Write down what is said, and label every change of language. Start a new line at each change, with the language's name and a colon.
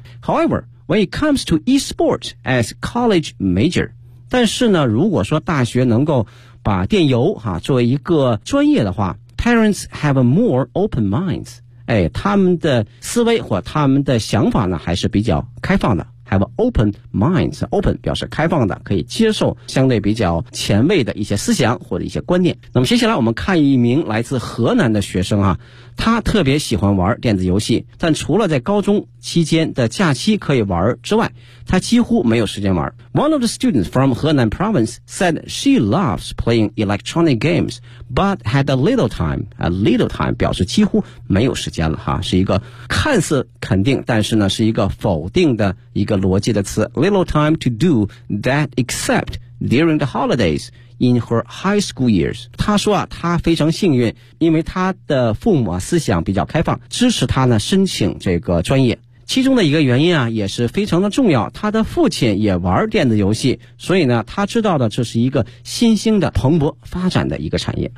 English: However when it comes to e-sports as college major，
Chinese: 但是呢如果说大学能够把电邮、啊、作为一个专业的话，
English: Parents have more open minds
Chinese: 哎、他们的思维或他们的想法呢还是比较开放的，
English: have open minds，
Chinese: open 表示开放的，可以接受相对比较前卫的一些思想或者一些观念。那么接下来我们看一名来自河南的学生啊，他特别喜欢玩电子游戏，但除了在高中期间的假期可以玩之外，他几乎没有时间玩。
English: One of the students from Henan province said she loves playing electronic games but had a little time， a little time
Chinese: 表示几乎没有时间了哈，是一个看似肯定但是呢是一个否定的一个逻辑的词，
English: little time to do that except during the holidays in her high school years。
Chinese: 他说啊，他非常幸运，因为他的父母、啊、思想比较开放，支持他呢申请这个专业，其中的一个原因啊也是非常的重要，他的父亲也玩电子游戏，所以呢他知道的这是一个新兴的蓬勃发展的一个产业。